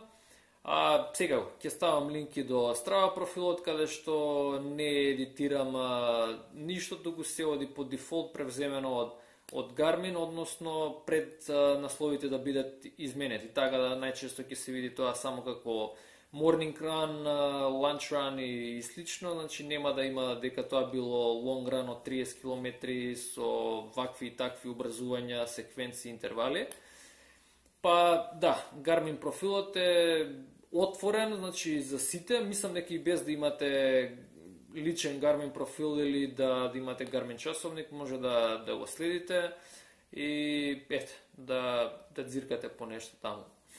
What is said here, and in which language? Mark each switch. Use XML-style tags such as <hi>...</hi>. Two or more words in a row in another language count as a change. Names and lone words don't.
<mk>А сега ќе ставам линки до Strava профилот, каде што не едитирам ништо, туку се оди по дефолт превземено од Garmin, односно пред насловите да бидат изменети, така да најчесто ќе се види тоа само како</mk> <en>morning run, lunch run</en> <mk>и слично, значи нема да има дека тоа било</mk> <en>long run</en> <mk>од 30 км со вакви и такви образувања, секвенции, интервали. Па да, Garmin профилот е отворен, значи за сите, мислам дека и без да имате личен Garmin профил или да имате Garmin часовник, може да го следите и ете, да дзиркате по нешто таму.</mk>